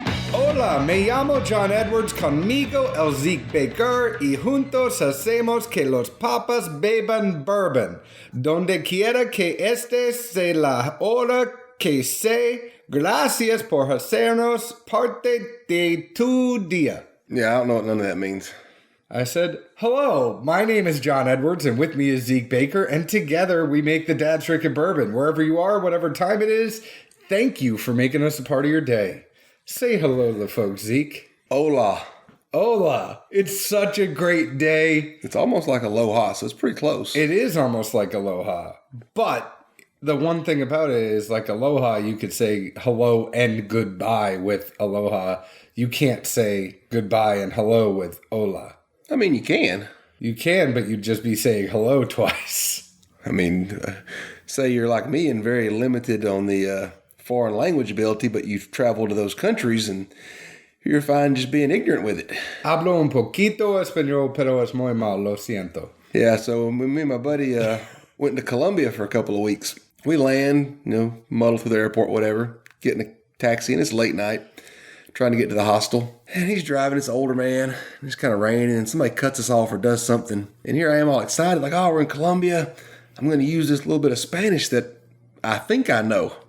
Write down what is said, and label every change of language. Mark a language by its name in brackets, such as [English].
[Spanish] Hola, me llamo John Edwards, conmigo el Zeke Baker, y juntos hacemos que los papas beban bourbon. Donde quiera que estés, se la hora que sé. Gracias por hacernos parte de tu día. [English] Yeah, I don't know what none of that means. I said, hello, my name is John Edwards, and with me is Zeke Baker, and together we make the Dad's Drinking Bourbon. Wherever you are, whatever time it is, thank you for making us a part of your day. Say hello to the folks, Zeke. [Spanish] Hola. [English] Hola. It's such a great day. It's almost like aloha, so it's pretty close. It is almost like aloha. But the one thing about it is, like aloha, you could say hello and goodbye with aloha. You can't say goodbye and hello with hola. I mean, you can. You can, but you'd just be saying hello twice. I mean, say you're like me and very limited on the foreign language ability, but you've traveled to those countries and you're fine just being ignorant with it. [Spanish] Hablo un poquito español, pero es muy mal, lo siento. [English] Yeah, so me and my buddy went to Colombia for a couple of weeks. We land, muddle through the airport, whatever, get in a taxi, and it's late night, trying to get to the hostel. And he's driving, it's an older man, and it's kind of raining, and somebody cuts us off or does something. And here I am all excited, like, oh, we're in Colombia. I'm going to use this little bit of Spanish that I think I know.